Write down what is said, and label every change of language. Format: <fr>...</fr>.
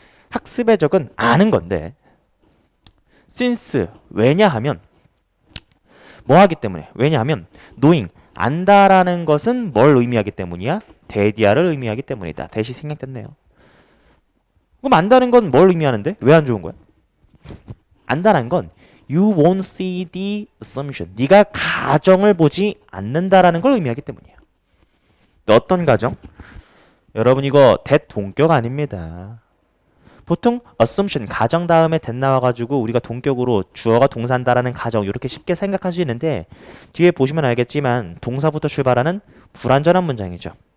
<ko>학습의 적은 아는 건데 since 왜냐하면 뭐 하기 때문에 왜냐하면 knowing 안다라는 것은 뭘 의미하기 때문이야? 대디아를 의미하기 때문이다. 대시 생략됐네요. 그럼 안다는 건 뭘 의미하는데 왜 안 좋은 거야? 안다는 건</ko> <en>you won't see the assumption.</en> <ko>네가 가정을 보지 않는다라는 걸 의미하기 때문이에요. 어떤 가정? 여러분 이거 대동격 아닙니다. 보통 assumption 가정 다음에 that 나와가지고 우리가 동격으로 주어가 동사한다라는 가정 이렇게 쉽게 생각할 수 있는데 뒤에 보시면 알겠지만 동사부터 출발하는 불완전한 문장이죠.</ko>